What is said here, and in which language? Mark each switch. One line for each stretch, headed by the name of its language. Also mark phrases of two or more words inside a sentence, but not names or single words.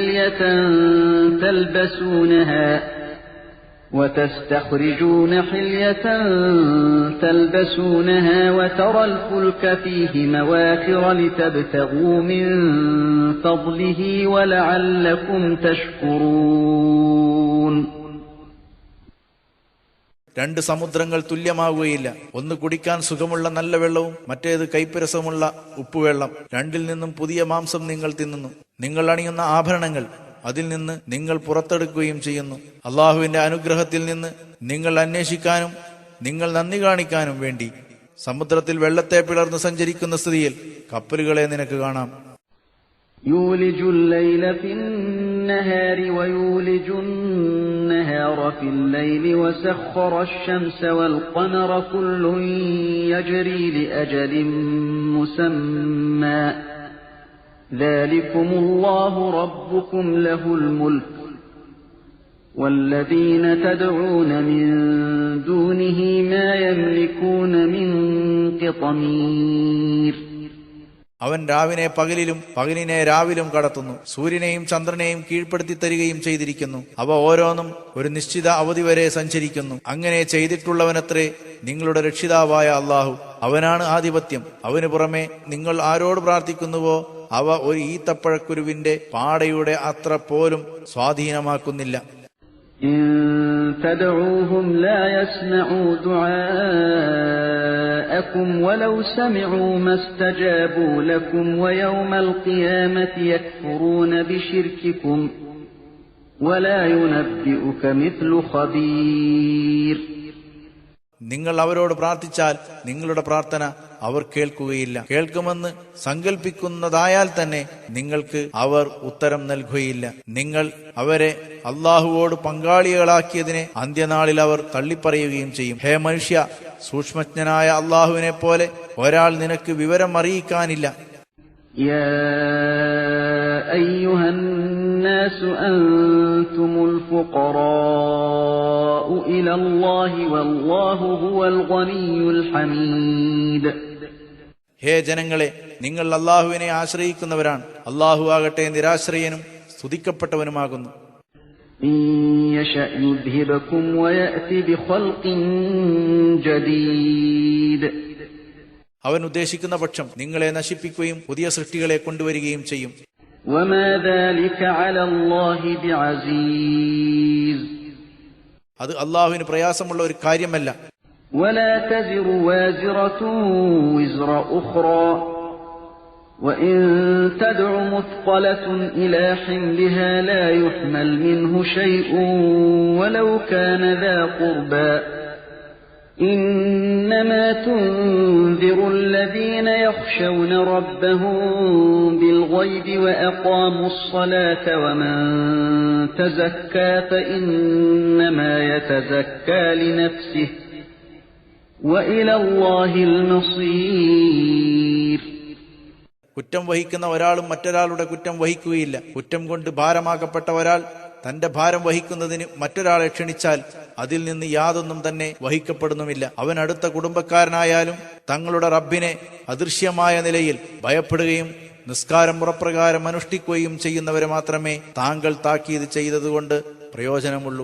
Arabic: حلية تلبسونها وترى الفلك فيه مواخر لتبتغوا من فضله ولعلكم تشكرون.
Malayalam: രണ്ട് സമുദ്രങ്ങൾ തുല്യമാവുകയില്ല. ഒന്ന് കുടിക്കാൻ സുഖമുള്ള നല്ല വെള്ളവും മറ്റേത് കയ്പരസമുള്ള ഉപ്പുവെള്ളം. രണ്ടിൽ നിന്നും പുതിയ മാംസം നിങ്ങൾ തിന്നുന്നു. നിങ്ങൾ അണിയുന്ന ആഭരണങ്ങൾ അതിൽ നിന്ന് നിങ്ങൾ പുറത്തെടുക്കുകയും ചെയ്യുന്നു. അള്ളാഹുവിന്റെ അനുഗ്രഹത്തിൽ നിന്ന് നിങ്ങൾ അന്വേഷിക്കാനും നിങ്ങൾ നന്ദി കാണിക്കാനും വേണ്ടി സമുദ്രത്തിൽ വെള്ളത്തെ പിളർന്ന് സഞ്ചരിക്കുന്ന സ്ഥിതിയിൽ കപ്പലുകളെ നിനക്ക് കാണാം.
Arabic: يولج الليل في النهار ويولج النهار في الليل وسخر الشمس والقمر كل يجري لأجل مسمى ذلكم الله ربكم له الملك والذين تدعون من دونه ما يملكون من قطمير.
Malayalam: അവൻ രാവിനെ പകലിലും പകലിനെ രാവിലും കടത്തുന്നു. സൂര്യനെയും ചന്ദ്രനെയും കീഴ്പ്പെടുത്തി തരികയും ചെയ്തിരിക്കുന്നു. അവ ഓരോന്നും ഒരു നിശ്ചിത അവധി വരെ സഞ്ചരിക്കുന്നു. അങ്ങനെ ചെയ്തിട്ടുള്ളവനത്രേ നിങ്ങളുടെ രക്ഷിതാവായ അള്ളാഹു. അവനാണ് ആധിപത്യം. അവന് പുറമെ നിങ്ങൾ ആരോട് പ്രാർത്ഥിക്കുന്നുവോ അവ ഒരു ഈത്തപ്പഴക്കുരുവിന്റെ പാടയുടെ അത്ര പോലും സ്വാധീനമാക്കുന്നില്ല.
Arabic: إن تدعوهم لا يسمعوا دعاءكم ولو سمعوا ما استجابوا لكم ويوم القيامة يكفرون بشرككم ولا ينبئك مثل خبير.
Malayalam: നിങ്ങൾ അവരോട് പ്രാർത്ഥിച്ചാൽ നിങ്ങളുടെ പ്രാർത്ഥന അവർ കേൾക്കുകയില്ല. കേൾക്കുമെന്ന് സങ്കൽപ്പിക്കുന്നതായാൽ തന്നെ നിങ്ങൾക്ക് അവർ ഉത്തരം നൽകുകയില്ല. നിങ്ങൾ അവരെ അള്ളാഹുവോട് പങ്കാളികളാക്കിയതിനെ അന്ത്യനാളിൽ അവർ തള്ളിപ്പറയുകയും ചെയ്യും. ഹേ മനുഷ്യ, സൂക്ഷ്മജ്ഞനായ അള്ളാഹുവിനെ പോലെ ഒരാൾ നിനക്ക് വിവരം അറിയിക്കാനില്ല.
Arabic: يا أيها الناس أنتم الفقراء إلى الله والله هو الغني الحميد.
Malayalam: ഹേ ജനങ്ങളെ, നിങ്ങൾ അള്ളാഹുവിനെ ആശ്രയിക്കുന്നവരാണ്. അള്ളാഹു ആകട്ടെ നിരാശ്രയനും സ്തുതിക്കപ്പെട്ടവനുമാകുന്നു.
Arabic: إن يشأ يذهبكم ويأتي بخلق جديد.
Malayalam: അവൻ ഉദ്ദേശിക്കുന്ന പക്ഷം നിങ്ങളെ നശിപ്പിക്കുകയും പുതിയ സൃഷ്ടികളെ കൊണ്ടുവരികയും ചെയ്യും.
Arabic: وما ذلك على الله بعزيز.
Malayalam: അത് അള്ളാഹുവിന് പ്രയാസമുള്ള ഒരു കാര്യമല്ല.
Arabic: ولا تزر وازرة وزر أخرى وإن تدع مثقلة إلى حملها لا يحمل منه شيء ولو كان ذا قربى إنما تنذر الذين يخشون ربهم بالغيب وأقاموا الصلاة ومن تزكى فإنما يتزكى لنفسه وإلى الله المصير.
Malayalam: കുറ്റം വഹിക്കുന്ന ഒരാളും മറ്റൊരാളുടെ കുറ്റം വഹിക്കുകയില്ല. കുറ്റം കൊണ്ട് ഭാരമാക്കപ്പെട്ട ഒരാൾ തന്റെ ഭാരം വഹിക്കുന്നതിന് മറ്റൊരാളെ ക്ഷണിച്ചാൽ അതിൽ നിന്ന് യാതൊന്നും തന്നെ വഹിക്കപ്പെടുന്നുമില്ല. അവൻ അടുത്ത കുടുംബക്കാരനായാലും തങ്ങളുടെ റബ്ബിനെ അദൃശ്യമായ നിലയിൽ ഭയപ്പെടുകയും നിസ്കാരം മുറപ്രകാരം അനുഷ്ഠിക്കുകയും ചെയ്യുന്നവരെ മാത്രമേ താങ്കൾ താക്കീത് ചെയ്തതുകൊണ്ട് പ്രയോജനമുള്ളൂ.